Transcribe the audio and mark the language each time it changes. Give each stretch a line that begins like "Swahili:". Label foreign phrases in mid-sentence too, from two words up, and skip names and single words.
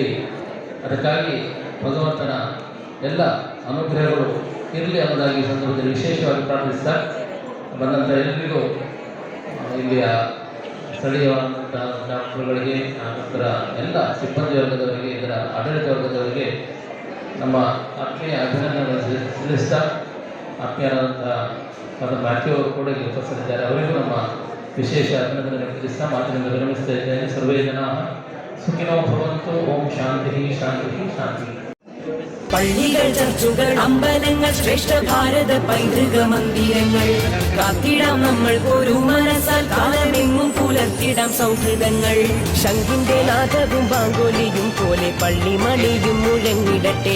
Kannada: ಅದಕ್ಕಾಗಿ ಭಗವಂತನ ಎಲ್ಲ ಅನುಗ್ರಹಗಳು ಇರಲಿ ಅನ್ನೋದಾಗಿ ಸಂದರ್ಭದಲ್ಲಿ ವಿಶೇಷವಾಗಿ ಪ್ರಾರ್ಥಿಸ್ತಾ ಬಂದಂಥ ಎಲ್ಲರಿಗೂ ಇಲ್ಲಿಯ ಸ್ಥಳೀಯವಾದಂಥ ಡಾಕ್ಟರ್ಗಳಿಗೆ ನಂತರ ಎಲ್ಲ ಸಿಬ್ಬಂದಿ ವರ್ಗದವರಿಗೆ ಇದರ ಆಡಳಿತ ವರ್ಗದವರಿಗೆ ನಮ್ಮ ಆತ್ಮೀಯ ಅಭಿನಂದನೆ ತಿಳಿಸ್ತಾ ಆತ್ಮೀಯರಾದಂಥ ಮ್ಯಾಥ್ಯೂ ಅವರು ಕೂಡ ಇಲ್ಲಿ ಉಪಸ್ಥಿತರಿದ್ದಾರೆ. ಅವರಿಗೂ ನಮ್ಮ ವಿಶೇಷ ಅಭಿನಂದನೆ ತಿಳಿಸ್ತಾ ಮಾತಿನಿಂದ ವಿರಮಿಸ್ತಾ ಇದ್ದೇನೆ.
Sanskrit: ಸರ್ವೇ ಜನ സുഖിനോ ഭവന്തു. ഓം ശാന്തി ശാന്തി ശാന്തി.
Malayalam: പള്ളികൾ, ചർച്ചുകൾ, അമ്പലങ്ങൾ, ശ്രേഷ്ഠ ഭാരത പൈതൃക മന്ദിരങ്ങൾ കാത്തിടാം നമ്മൾ ഒരു മനസ്സാൽ കാലമെങ്ങും പുലർത്തിടാം സൗഹൃദങ്ങൾ. ശംഖിന്റെ നാദവും ബാങ്കോലിയും പോലെ പള്ളിമണിയും മുഴങ്ങിടട്ടെ.